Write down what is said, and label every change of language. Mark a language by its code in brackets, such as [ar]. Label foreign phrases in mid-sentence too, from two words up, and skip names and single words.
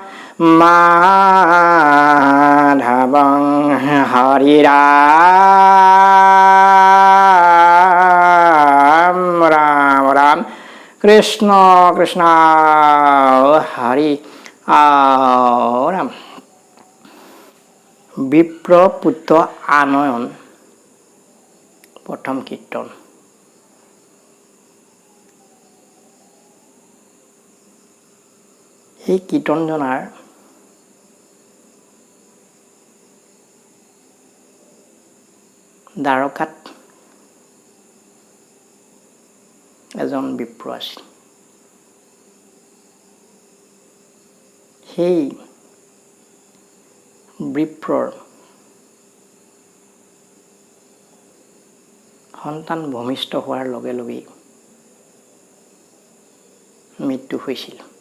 [as] মাধবং হরি রাম রাম রাম কৃষ্ণ কৃষ্ণ হরি রাম। বিপ্রপুত্র আনয়ন প্রথম কীর্তন। এই কীৰ্তনজনাৰ দ্বাৰকাত এজন বিপ্ৰ আছিল। সেই বিপ্ৰৰ সন্তান ভূমিষ্ঠ হোৱাৰ লগে লগেই মৃত্যু হৈছিল।